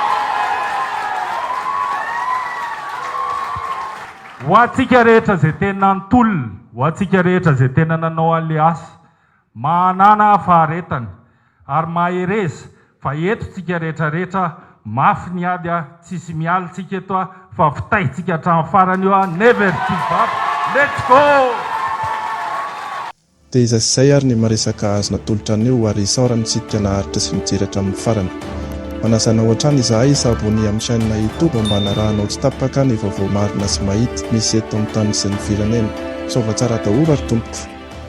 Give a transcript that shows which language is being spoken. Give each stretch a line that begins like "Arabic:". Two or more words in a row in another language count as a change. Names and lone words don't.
Malagasy: Ho antsika rehetra zay tena nitolona, ho antsika rehetra zay tena nanao an'le asa, manana faharetany ary mahereza fa eto tsika rehetrarehetra mafy ny ady tsisy miala tsika eto fa vitaitsika hatramin'ny farany io
English: never give up. Let's go!
Malagasy: Dia izay ary ny maresaka azona tolotra anio ary isaorany tsika naharitra sy mijery hatramin'ny farany. Manasana ohatrany Izahay sabony amin'ny chaîne YouTube mba hanarahanao tsy tapaka ny vaovao marina sy mahity misy eto amin'ny tany sy ny firenena. Saova tsara daholo ary tompoko.